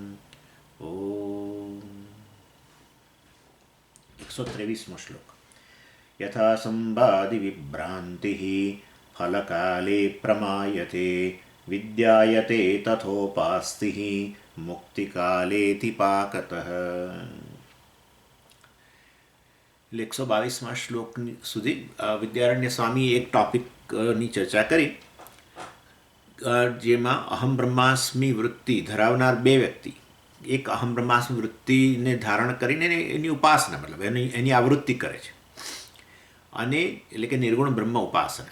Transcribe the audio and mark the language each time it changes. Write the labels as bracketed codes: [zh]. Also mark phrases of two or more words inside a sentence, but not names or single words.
[sa] ॐ 123 श्लोक। यथा संवादिविभ्रान्तिः फलकाले प्रमायते विद्यायते तथोपास्तिः मुक्तिकालेति पाकतः। [gu] 122 શ્લોક સુધી વિદ્યારણ્ય સ્વામી એક ટોપિકની ચર્ચા કરી, જેમાં [sa] अहम् ब्रह्मास्मि [gu] વૃત્તિ ધરાવનાર બે વ્યક્તિ એક [sa] अहम् ब्रह्मास्मि [gu] વૃત્તિને ધારણ કરીને એની ઉપાસના મતલબ એની આવૃત્તિ કરે છે, અને એટલે કે નિર્ગુણ બ્રહ્મ ઉપાસના.